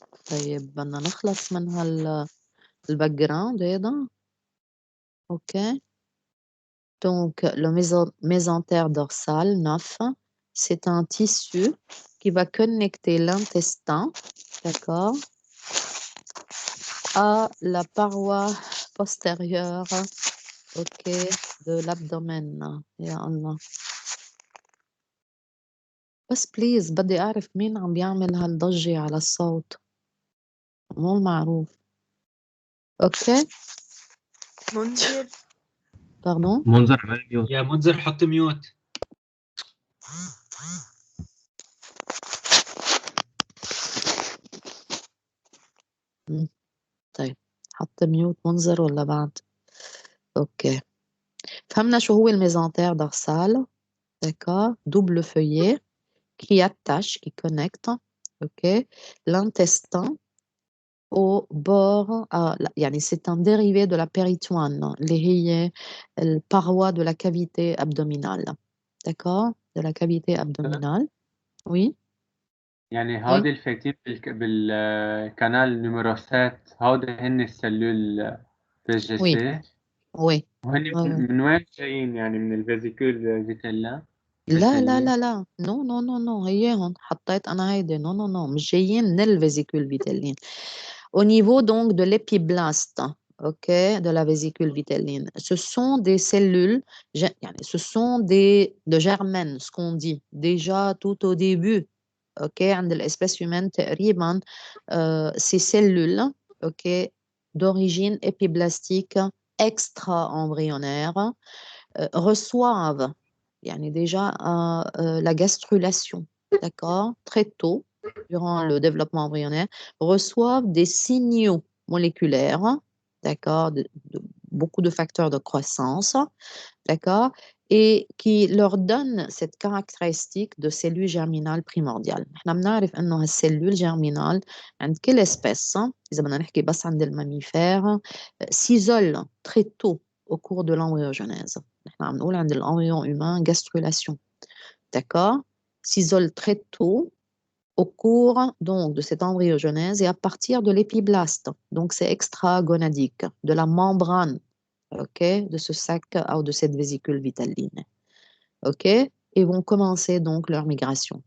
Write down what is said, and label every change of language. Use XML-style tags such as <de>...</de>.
<ar>طيب بدنا نخلص من الباك جراوند هذا.</ar> <en>OK.</en> <fr>Donc, le mésentère dorsal 9, c'est un tissu qui va connecter l'intestin, d'accord, à la paroi postérieure, OK, de l'abdomen.</fr> <ar>يا الله. بس بليز بدي أعرف مين عم بيعمل هالضجة على الصوت. مو المعروف. OK. منذر.</ar> <fr>Pardon?</fr> <ar>منذر على ميوت. يا منذر حط ميوت. طيب حط ميوت منذر ولا بعد؟ OK. فهمنا شو هو الميزنتير</ar> <fr>dorsal, d'accord, double feuillet qui attache, qui connecte, ok, l'intestin au bord, يعني c'est un dérivé de la péritoine, اللي هي الparoi de la cavité abdominale, d'accord, de la cavité abdominale, oui.</fr> <ar>يعني</ar> <fr>Oui.</fr> <ar>هودي الفايتين بالكانال نيميرو 7 هودي هن السلول فيجيسي.</ar> <fr>Oui.</fr> <ar>وهن</ar> <fr>Ouais, ouais.</fr> <ar>من وين جايين؟ يعني من الفيزيكول فيتيلا؟ لا لا لا لا نو نو نو نو هيهم حطيت أنا هيدي نو نو نو مش جايين من الفيزيكول فيتيلين.</ar> <fr>Au niveau donc de l'épiblaste, ok, de la vésicule vitelline, ce sont des cellules, ce sont de germènes, ce qu'on dit déjà tout au début, ok, عند l'espèce humaine تقريبا, ces cellules, ok, d'origine épiblastique extra-embryonnaire, reçoivent يعني déjà la gastrulation, d'accord, très tôt durant le développement embryonnaire, reçoivent des signaux moléculaires, d'accord, beaucoup de facteurs de croissance, d'accord, et qui leur donnent cette caractéristique de cellule germinale primordiale.</fr> <ar>احنا بنعرف انه هالسلول germinale عند كل espèce, إذا بدنا نحكي بس عند الماميفères,</ar> <fr>s'isole très tôt au cours de l'embryogenèse.</fr> <ar>احنا عم نقول عند</ar> <fr>l'embryon humain gastrulation, d'accord, s'isole très tôt au cours donc de cette embryogenèse et à partir de l'épiblaste. Donc c'est extragonadique, de la membrane, ok, de ce sac ou de cette vésicule vitelline, ok, et vont commencer donc leur migration.</fr>